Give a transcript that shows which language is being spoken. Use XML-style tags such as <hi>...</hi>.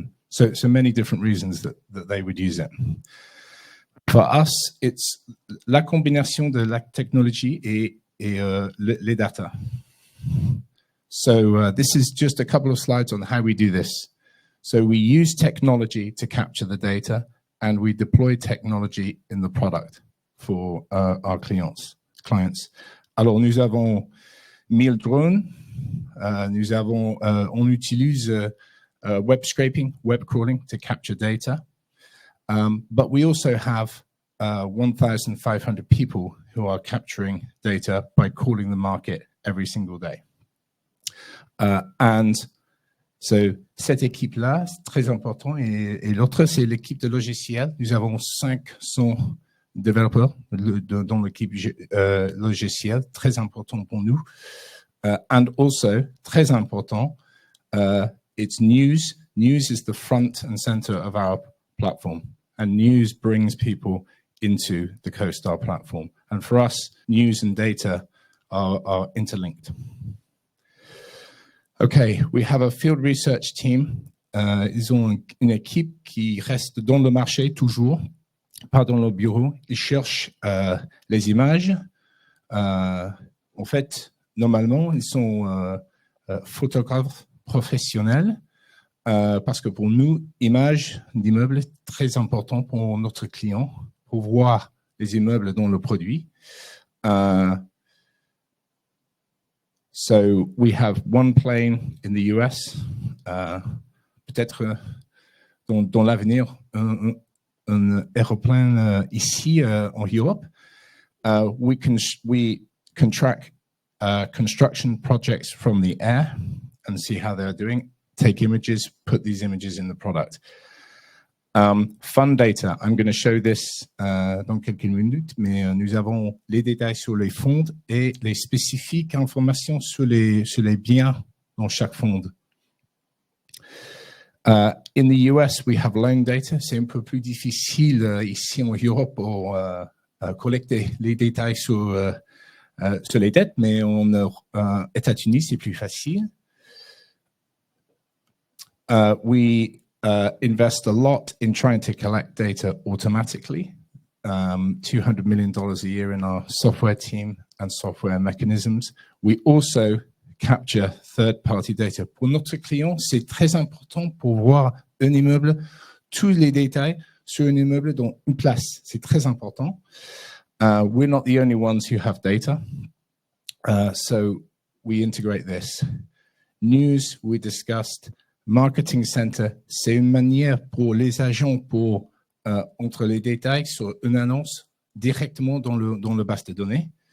<en>So many different reasons that they would use it. For us, it's</en> <fr>la combination de la technologie et les data.</fr> <en>So this is just a couple of slides on how we do this. So we use technology to capture the data, and we deploy technology in the product for our clients.</en> <fr>Alors, nous avons 1000 drones. On utilise</fr> <en>web scraping, web crawling to capture data. But we also have 1,500 people who are capturing data by calling the market every single day. And so,</en> <fr>cette équipe-là, c'est très important. Et l'autre, c'est l'équipe de logiciels. Nous avons 500 développeurs dans l'équipe logicielle, très important pour nous.</fr> <en>And also,</en> <fr>très important,</fr> <en>it's news. News is the front and center of our platform. And news brings people into the CoStar platform. And for us, news and data are interlinked. Okay, we have a field research team.</en> <fr>Ils ont une équipe qui reste dans le marché toujours, pas dans le bureau. Ils cherchent les images. En fait, normalement, ils sont photographes professionnels parce que pour nous, images d'immeubles est très important pour notre client, pour voir les immeubles dans le produit.</fr> <en>So we have one plane in the US,</en> <fr>peut-être dans l'avenir, un aéroplane ici en Europe.</fr> <en>We can track construction projects from the air and see how they're doing, take images, put these images in the product. Fund data, I'm going to show this</en> <fr>dans quelques minutes, mais nous avons les détails sur les fonds et les spécifiques informations sur les biens dans chaque fonds.</fr> <en>In the US, we have loan data.</en> <fr>C'est un peu plus difficile ici en Europe pour collecter les détails sur les dettes, mais en États-Unis, c'est plus facile.</fr> <en>We invest a lot in trying to collect data automatically, $200 million a year in our software team and software mechanisms. We also capture third-party data.</en> <fr>Pour notre client, c'est très important pour voir un immeuble, tous les détails sur un immeuble dans une place. C'est très important.</fr> <en>We're not the only ones who have data, so we integrate this. News, we discussed.</en> <fr>Marketing Center, c'est une manière pour les agents pour entrer les détails sur une annonce directement dans le base de données.</fr>